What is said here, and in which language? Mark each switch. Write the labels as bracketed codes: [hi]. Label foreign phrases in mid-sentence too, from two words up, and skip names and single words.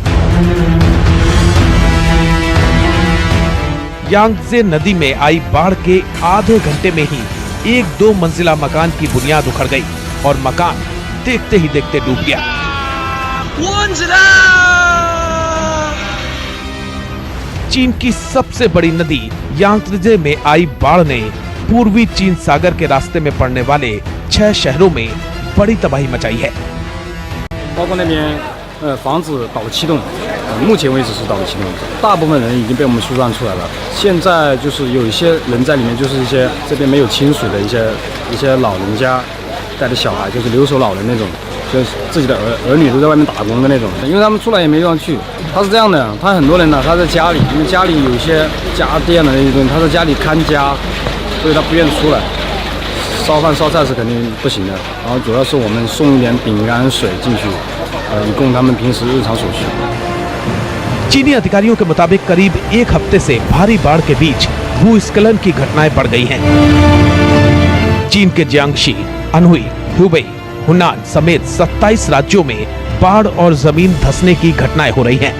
[hi] यांगत्से नदी में आई बाढ़ के आधे घंटे में ही 1-2 मंजिला मकान की बुनियाद उखड़ गई और मकान देखते ही देखते डूब गया। चीन की सबसे बड़ी नदी यांगत्से में आई बाढ़ ने पूर्वी चीन सागर के रास्ते में पड़ने वाले 6 शहरों में बड़ी तबाही मचाई है। [zh] 包括那边房子倒7栋，目前为止是倒了7栋，大部分人已经被我们疏散出来了。现在就是有一些人在里面，就是一些这边没有亲属的一些老人家带着小孩，就是留守老人那种，就是自己的儿女都在外面打工的那种，因为他们出来也没地方去。他是这样的，他很多人呢，他在家里，因为家里有一些家电的那些东西，他在家里看家，所以他不愿意出来。烧饭烧菜是肯定不行的，然后主要是我们送一点饼干水进去，以供他们平时日常所需。 [hi] चीनी अधिकारियों के मुताबिक करीब एक हफ्ते से भारी बाढ़ के बीच भूस्खलन की घटनाएं बढ़ गई हैं। चीन के जियांगशी, अनहुई, ह्यूबेई हुनान समेत 27 राज्यों में बाढ़ और जमीन धंसने की घटनाएं हो रही हैं।